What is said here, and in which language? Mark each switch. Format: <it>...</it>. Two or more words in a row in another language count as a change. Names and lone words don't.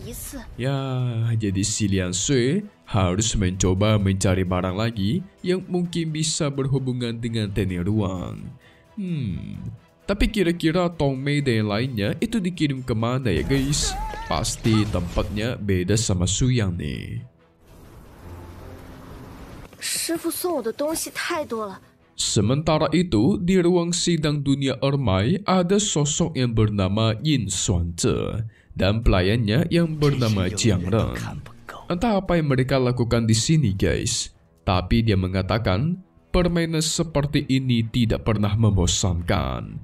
<id>Ya, jadi si Lian Sui harus mencoba mencari barang lagi yang mungkin bisa berhubungan dengan teknik ruang. Tapi kira-kira Tongmei dan yang lainnya itu dikirim kemana ya guys? Pasti tempatnya beda sama Su Yang nih.</id> <zh>师傅送我的东西太多了。</zh> <id>Sementara itu, di ruang sidang dunia Ermai ada sosok yang bernama Yin Xuanze dan pelayannya yang bernama Jiang Ren. Entah apa yang mereka lakukan di sini guys. Tapi dia mengatakan permainan seperti ini tidak pernah membosankan.</id>